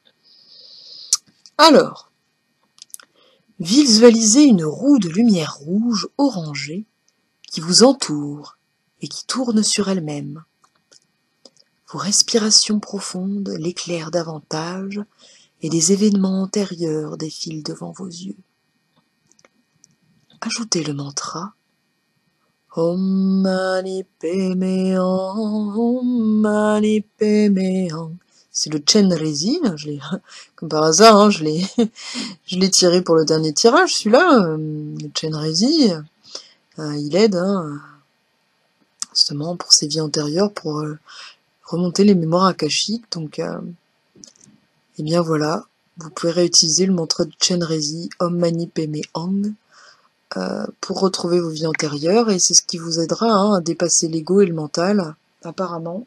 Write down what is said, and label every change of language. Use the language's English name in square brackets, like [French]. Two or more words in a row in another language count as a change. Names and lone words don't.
[French] Alors, visualisez une roue de lumière rouge orangée qui vous entoure et qui tourne sur elle-même. Vos respirations profondes l'éclairent davantage et des événements antérieurs défilent devant vos yeux. Ajoutez le mantra [Sanskrit] Om Mani Padme Hum, Om Mani Padme Hum. [French] C'est le Chenrezi, comme par hasard, hein, je l'ai tiré pour le dernier tirage, celui-là, le Chenrezi, il aide hein, justement pour ses vies antérieures, pour remonter les mémoires akashiques, donc et bien voilà, vous pouvez réutiliser le mantra de Chenrezi, [Sanskrit] Om Mani Padme Hum, [French] pour retrouver vos vies antérieures, et c'est ce qui vous aidera hein, à dépasser l'ego et le mental, apparemment.